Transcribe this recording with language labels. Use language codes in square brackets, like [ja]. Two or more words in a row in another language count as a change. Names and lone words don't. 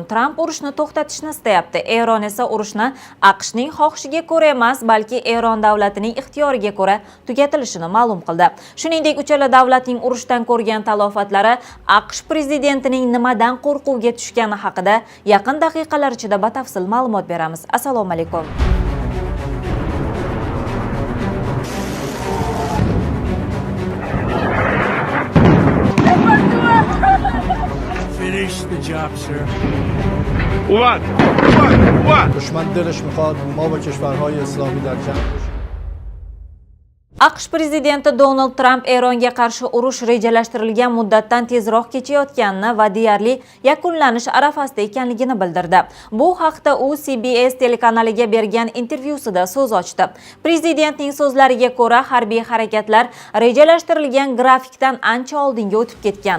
[uz] Tramp urushni to'xtatishni istayapti. Eron esa urushni AQShning xohishiga ko'ra emas, balki Eron davlatining ixtiyoriga ko'ra tugatilishini ma'lum qildi. Shuningdek, uchala davlatning urushdan ko'rgan talofatlari AQSh prezidentining nimadan qo'rquvga tushgani haqida yaqin daqiqalar ichida batafsil ma'lumot beramiz. Assalomu alaykum. [en] Finish the job, sir. [fa] دشمن دلش میخواد ما با کشورهای اسلامی در جنگ باشیم. [uz] AQSh prezidenti Donald Trump Eronga qarshi urush rejalashtirilgan muddatdan tezroq kechayotganini va deyarli yakunlanish arafasida ekanligini bildirdi. Bu haqda u CBS telekanaliga bergan intervyusida so'z ochdi. Prezidentning so'zlariga ko'ra, harbiy harakatlar rejalashtirilgan grafikdan ancha oldinga o'tib ketgan.